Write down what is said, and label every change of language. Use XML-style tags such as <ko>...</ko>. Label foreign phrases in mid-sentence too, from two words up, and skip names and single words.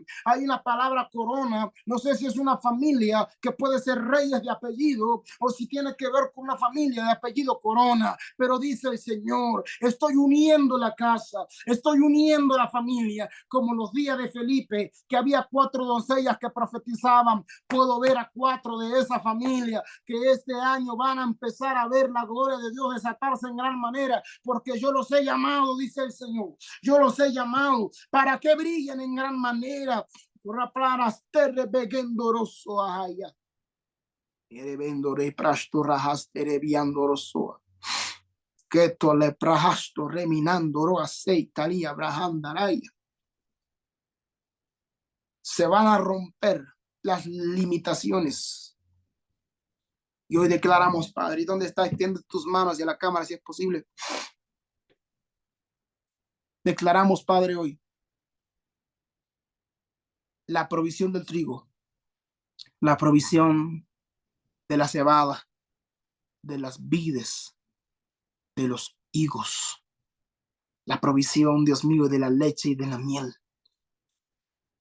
<es>Hay una palabra corona, no sé si es una familia que puede ser reyes de apellido o si tiene que ver con una familia de apellido Corona, pero dice el Señor, estoy uniendo la casa, estoy uniendo la familia, como los días de Felipe, que había 4 doncellas que profetizaban. Puedo ver a 4 de esa familia que este año van a empezar a ver la gloria de Dios desatarse en gran manera, porque yo los he llamado, dice el Señor, yo los he llamado para que brillen en gran manera. Raplanas terre begendoroso ahaya. Erebendore prasto rahastere viandoroso. Que to le prahasto reminandoro aceitalia brahandaraya. Se van a romper las limitaciones. Y hoy declaramos, Padre, ¿y dónde está? Extiende tus manos y a la cámara si es posible. Declaramos, Padre, hoy la provisión del trigo, la provisión de la cebada, de las vides, de los higos, la provisión, Dios mío, de la leche y de la miel.</es>